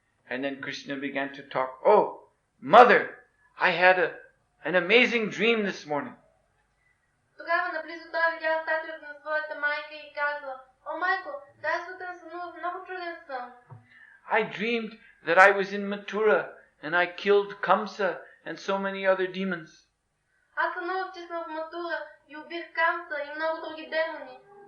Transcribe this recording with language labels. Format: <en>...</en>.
<en>And then Krishna began to talk. Oh, mother, I had an amazing dream this morning.</en> <bg>Тогава наблизо той видял статуята на своята майка и казва, о майко, тази сутрин сънувах много чуден сън.</bg> <en>I dreamed that I was in Mathura and I killed Kamsa and so many other demons.</en> <bg>Аз сънувах, че съм в Матура и убих Камса и много други демони.</bg>